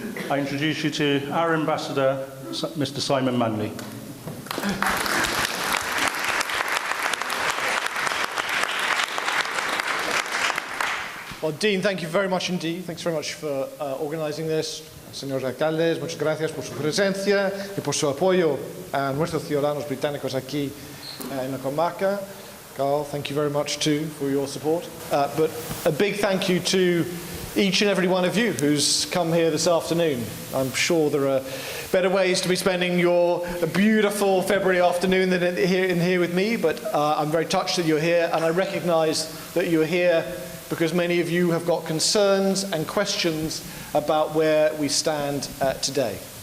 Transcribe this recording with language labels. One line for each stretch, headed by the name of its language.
English: I introduce you to our Ambassador, Mr. Simon Manley. Well, Dean, thank you very much indeed. Thanks very much for organising this.
Spanish: Señores alcaldes, muchas gracias por su presencia y por su apoyo a nuestros ciudadanos británicos aquí en la comarca.
English: Carl, thank you very much too for your support. But a big thank you to each and every one of you who's come here this afternoon. I'm sure there are better ways to be spending your beautiful February afternoon than here with me, but I'm very touched that you're here, and I recognise that you're here because many of you have got concerns and questions about where we stand today.